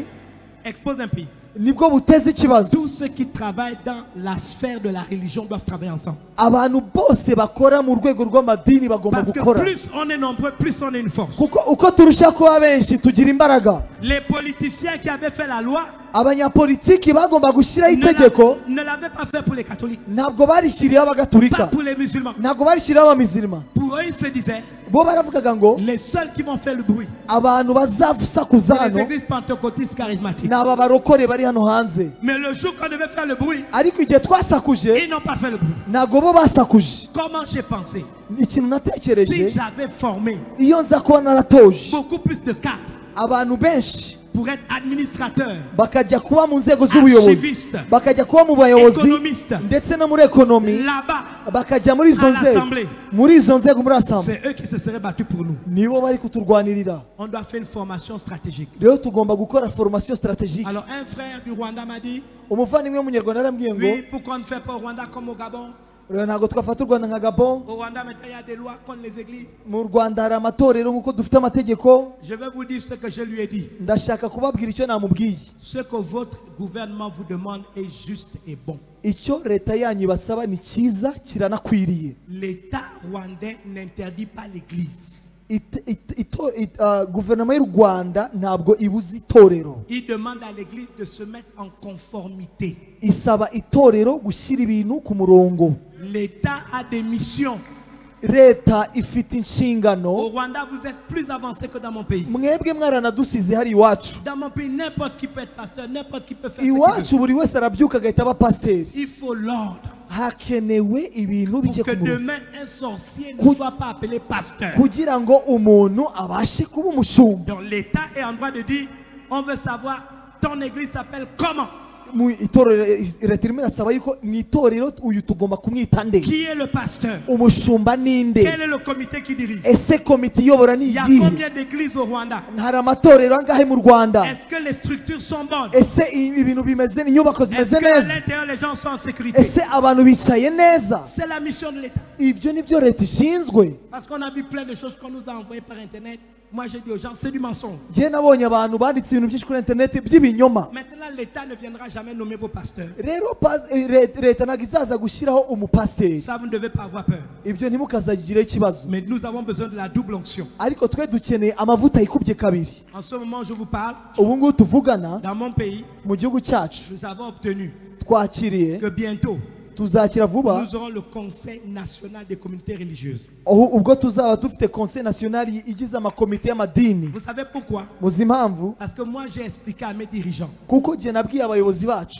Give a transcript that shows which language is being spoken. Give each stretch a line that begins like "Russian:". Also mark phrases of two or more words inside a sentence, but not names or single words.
French: exposent un pays,
Kinyarwanda: nibwo buteza ikibazo
French: tous ceux qui travaillent dans la sphère de la religion doivent travailler ensemble.
Kinyarwanda: abantu bose bakora mu rwego rw'amadini bagomba
French: Parce que
Kinyarwanda: gukora
French: plus on est nombreux, plus on est une force.
Kinyarwanda: kuko uko turusha kuba benshi tugira imbaraga
French: Les politiciens qui avaient fait la loi
Kinyarwanda: abanyapolitiki bagomba gushyiraho itegeko
French: ne l'avaient pas fait pour les catholiques,
Kinyarwanda: ntabwo barishyiriyeho
French: pas
Kinyarwanda: abagatulika
French: pour les musulmans.
Kinyarwanda: ntabwo barishyiriyeho abamizirima
French: Pour eux, ils se disaient,
Kinyarwanda: bo baravugaga ngo
French: les seuls qui vont faire le bruit,
Kinyarwanda: abantu bazasakuza
French: c'est les
Kinyarwanda: hano
French: églises pentecôtistes charismatiques.
Kinyarwanda: ni aba barokore bari hano hanze
French: Mais le jour qu'on devait faire le bruit,
Kinyarwanda: ariko igihe twasakuje
French: ils n'ont pas fait le bruit.
Kinyarwanda: ntabwo bo basakuje
French: Comment j'ai pensé?
Kinyarwanda: ikintu
French: Si
Kinyarwanda: natekereje
French: j'avais formé
Kinyarwanda: iyo nza kuba naratoje
French: beaucoup plus de cadres
Kinyarwanda: abantu benshi
French: pour être administrateur,
Kinyarwanda: bakajya kuba mu nzego z'ubuyobozi,
French: archiviste,
Kinyarwanda: bakajya kuba mu bayobozi
French: économiste,
Kinyarwanda: ndetse no muri ekonomi,
French: là-bas,
Kinyarwanda: bakajya muri izo
French: à
Kinyarwanda: nzego,
French: l'Assemblée.
Kinyarwanda: muri izo nzego muri assemblée,
French: C'est eux qui se seraient battus pour nous.
Kinyarwanda: nibo bari kuturwanirira.
French: On doit faire une formation stratégique.
Kinyarwanda: Rero tugomba gukora
French: formation stratégique. Alors un frère du Rwanda m'a dit,
Kinyarwanda: Umuvandimwe w'umunyarwanda arambwiye ngo
French: oui, pourquoi on ne fait pas au Rwanda comme au Gabon?
Kinyarwanda: ntabwo twafata u Rwanda nka Gabon.
French: Au Rwanda, maintenant, il y a des lois contre les églises.
Kinyarwanda: Mu Rwanda hari amatorero nk'uko dufite amategeko.
French: Je vais vous dire ce que je lui ai dit.
Kinyarwanda: Ndashaka kubabwira icyo namubwiye.
French: Ce que votre gouvernement vous demande est juste et bon.
Kinyarwanda: Icyo leta yanyu basaba ni cyiza kiranakwiriye.
French: L'État rwandais n'interdit pas l'église.
Kinyarwanda: Guverinoma y'u Rwanda ntabwo ibuza itorero.
French: Il demande à l'église de se mettre en conformité.
Kinyarwanda: Isaba itorero gushyira ibintu ku murongo.
French: L'État a des missions.
Kinyarwanda: Leta ifite inshingano.
French: Au Rwanda, vous êtes plus avancé que dans mon pays.
Kinyarwanda: Mwebwe mwaranadusize hari iwacu.
French: Dans mon pays, n'importe qui peut être pasteur, n'importe qui peut faire ce
Kinyarwanda: Iwacu
French: qu'il veut.
Kinyarwanda: buri wese arabyuka agahita aba pasiteri.
French: Il faut l'ordre.
Kinyarwanda: Hakenewe ibintu
French: Pour
Kinyarwanda: bike
French: que
Kinyarwanda: ku murongo.
French: demain, un sorcier ne soit pas appelé pasteur.
Kinyarwanda: Kugira ngo umuntu abashe kuba umushumba.
French: Donc l'État est en droit de dire, on veut savoir, ton église s'appelle comment?
Kinyarwanda: Mu itorero leta irimo irasaba yuko mu itorero uyu tugomba kumwita nde.
French: Qui est le pasteur?
Kinyarwanda: Umushumba ninde.
French: Quel est le comité qui dirige?
Kinyarwanda: Ese komite iyobora ni
French: Il y a
Kinyarwanda: iyihe?
French: combien d'églises au Rwanda?
Kinyarwanda: Hari amatorero angahe mu Rwanda?
French: Est-ce que les structures sont bonnes?
Kinyarwanda: Ese ibintu bimeze, inyubako
French: Est-ce
Kinyarwanda: zimeze
French: qu'à
Kinyarwanda: neza?
French: l'intérieur les gens sont en sécurité?
Kinyarwanda: Ese abantu bicaye neza?
French: C'est la mission de l'État.
Kinyarwanda: Ibyo nibyo leta ishinzwe.
French: Parce qu'on a vu plein de choses qu'on nous a envoyées par Internet. Moi j'ai dit aux gens, c'est du mensonge.
Kinyarwanda: Njye nabonye abantu banditse ibintu byinshi kuri internet by'ibinyoma.
French: Maintenant l'État ne viendra jamais nommer vos pasteurs.
Kinyarwanda: Rero leta ntabwo izaza gushyiraho umupasiteri.
French: Ça, vous ne devez pas avoir peur.
Kinyarwanda: Ibyo ntimukazagire ikibazo.
French: Mais nous avons besoin de la double onction.
Kinyarwanda: Ariko twe dukeneye amavuta yikubye kabiri.
French: En ce moment, je vous parle,
Kinyarwanda: Ubu ngubu tuvugana
French: dans mon pays,
Kinyarwanda: mu gihugu cyacu
French: nous avons obtenu
Kinyarwanda: twakiriye
French: que bientôt,
Kinyarwanda: tuzakira vuba
French: nous aurons le Conseil national des communautés religieuses.
Kinyarwanda: ubwo tuzaba dufite
French: conseil national
Kinyarwanda: igize amakomite y'amadini.
French: Vous savez pourquoi?
Kinyarwanda: Muzi impamvu?
French: Parce que moi j'ai expliqué à mes dirigeants,
Kinyarwanda: Kuko jye nabwiye abayobozi bacu